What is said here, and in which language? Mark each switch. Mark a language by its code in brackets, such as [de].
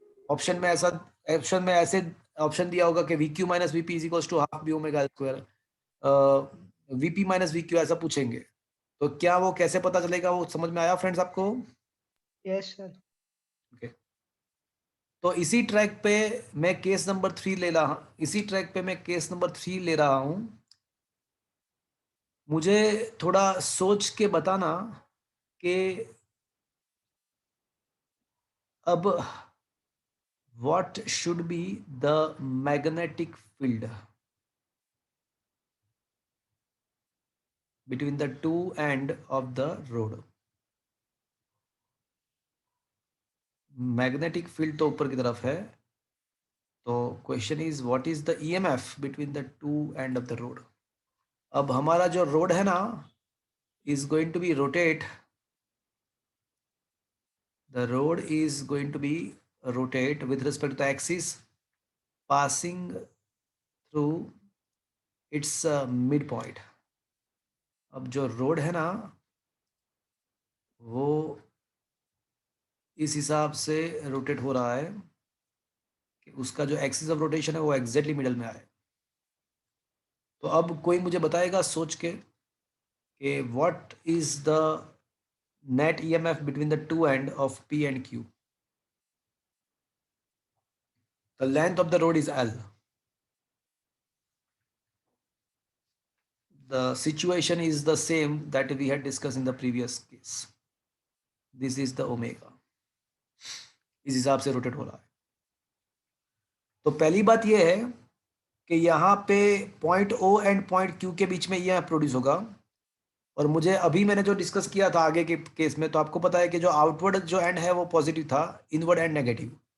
[hi] Option में ऐसा option में ऐसे ऑप्शन दिया होगा कि we Q minus V P is equal to half B omega square, VP minus we Q ऐसा पूछेंगे। तो क्या वो कैसे पता चलेगा, वो समझ में आया फ्रेंड्स आपको? [en] Yes, sir. Okay. [hi] तो इसी ट्रैक पे मैं केस नंबर 3 ले रहा इसी ट्रैक पे मैं केस नंबर 3 ले रहा हूं। मुझे थोड़ा सोच के बताना कि अब [en] what should be the magnetic field between the two end of the road? Magnetic field [hi] तो ऊपर की तरफ है, तो [en] Question is what is the EMF between the two end of the road. [hi] अब हमारा जो रोड है ना [en] is going to be rotate the road is going to be rotate with respect to the axis passing through its midpoint। [hi] अब जो road है ना वो इस हिसाब से रोटेट हो रहा है कि उसका जो एक्सिस ऑफ रोटेशन है वो एग्जैक्टली मिडल में आए। तो अब कोई मुझे बताएगा सोच के कि [en] What is the net EMF between the two end of P and Q. The length of the road is L. The situation is the same that we had discussed in the previous case. This is the omega। [hi] इस हिसाब से rotate हो रहा है। तो पहली बात यह है कि यहाँ पे point O and point Q के बीच में यह प्रोड्यूस होगा। और मुझे अभी मैंने जो डिस्कस किया था आगे के केस में, तो आपको पता है कि जो आउटवर्ड जो एंड है वो पॉजिटिव था, इनवर्ड एंड नेगेटिव।